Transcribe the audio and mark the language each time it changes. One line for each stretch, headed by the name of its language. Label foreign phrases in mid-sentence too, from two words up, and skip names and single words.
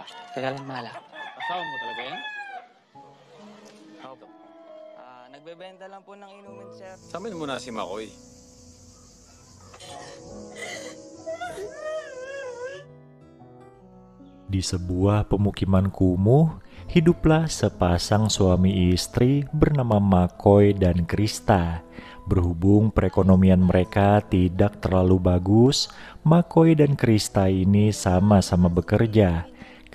Filipino: Teka lang, Mala. Asawa mo talaga yan? Opo. Nagbebenta lang po ng inumin, sir. Samin mo na si Makoy.
Indonesian: Di sebuah pemukiman kumuh, hiduplah sepasang suami istri bernama McCoy dan Krista. Berhubung perekonomian mereka tidak terlalu bagus, McCoy dan Krista ini sama-sama bekerja.